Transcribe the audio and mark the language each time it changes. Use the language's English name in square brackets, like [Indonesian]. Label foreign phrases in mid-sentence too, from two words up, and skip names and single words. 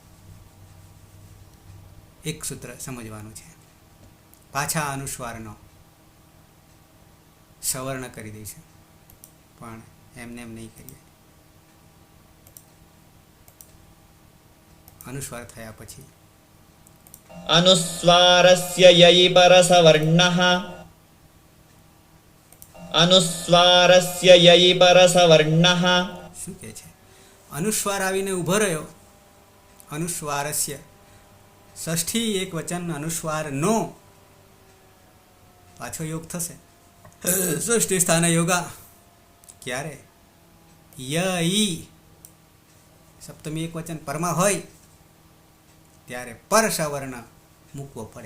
[Gujarati] એક સૂત્ર સમજવાનું છે. પાછા અનુસ્વારનો સવર્ણ કરી દઈશું, પણ એમને એમ નહીં કરીએ. અનુસ્વાર થયા પછી [Sanskrit] अनुस्वारस्य यै परसवर्णः अनुस्वारस्य यै परसवर्णः [Gujarati] શું કહે છે? અનુસ્વાર આવીને ઊભો રહ્યો. અનુસ્વારસ્ય ષષ્ઠી એક વચન અનુસ્વારનો પાછો યોગ થશે. ષષ્ઠી સ્થાને યોગા ક્યારે? ય ઈ સપ્તમી એક વચન પરમાં હોય ત્યારે પર સવર્ણ મૂકવો પડે.